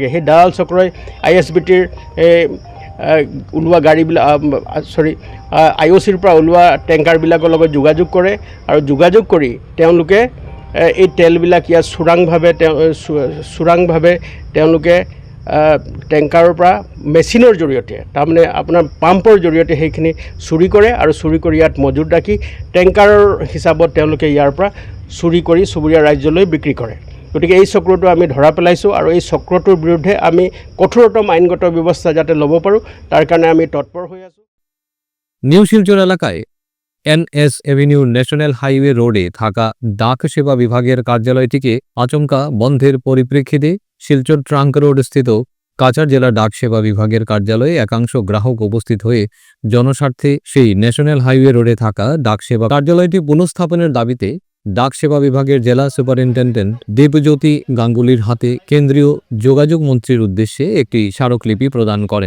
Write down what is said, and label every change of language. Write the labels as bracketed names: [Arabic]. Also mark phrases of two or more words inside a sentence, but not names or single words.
[Assamese] সেই দালাল চক্ৰই ISBTৰ ওলোৱা গাড়ীবিলাক IOCৰ পৰা ওলোৱা টেংকাৰবিলাকৰ লগত যোগাযোগ কৰে আৰু যোগাযোগ কৰি তেওঁলোকে এই তেলবিলাক ইয়াত চোৰাংভাৱে তেওঁলোকে টেংকাৰৰ পৰা মেচিনৰ জৰিয়তে, তাৰমানে আপোনাৰ পাম্পৰ জৰিয়তে সেইখিনি চুৰি কৰে আৰু চুৰি কৰি ইয়াত মজুত ৰাখি টেংকাৰৰ হিচাপত তেওঁলোকে ইয়াৰ পৰা চুৰি কৰি চুবুৰীয়া ৰাজ্যলৈ বিক্ৰী কৰে। গতিকে এই চক্ৰটো আমি ধৰা পেলাইছোঁ আৰু এই চক্ৰটোৰ বিৰুদ্ধে আমি কঠোৰতম আইনগত ব্যৱস্থা যাতে ল'ব পাৰোঁ তাৰ কাৰণে আমি তৎপৰ হৈ আছোঁ। [Bangla] নিউ শিলচর এলাকায় NS এভিনিউ [English] national highway roadে [Bangla] থাকা ডাক সেবা বিভাগের কার্যালয়টিকে আচমকা বন্ধের পরিপ্রেক্ষিতে শিলচর ট্রাঙ্ক রোড স্থিত কাছাড় জেলা ডাক সেবা বিভাগের কার্যালয়ে একাংশ গ্রাহক উপস্থিত হয়ে জনস্বার্থে সেই [English] national highway roadে [Bangla] থাকা ডাক সেবা কার্যালয়টি পুনঃস্থাপনের দাবিতে ডাক সেবা বিভাগের জেলা সুপারিনটেন্ডেন্ট দেবজ্যোতি গাঙ্গুলির হাতে কেন্দ্রীয় যোগাযোগ মন্ত্রীর উদ্দেশ্যে একটি স্মারকলিপি প্রদান করেন।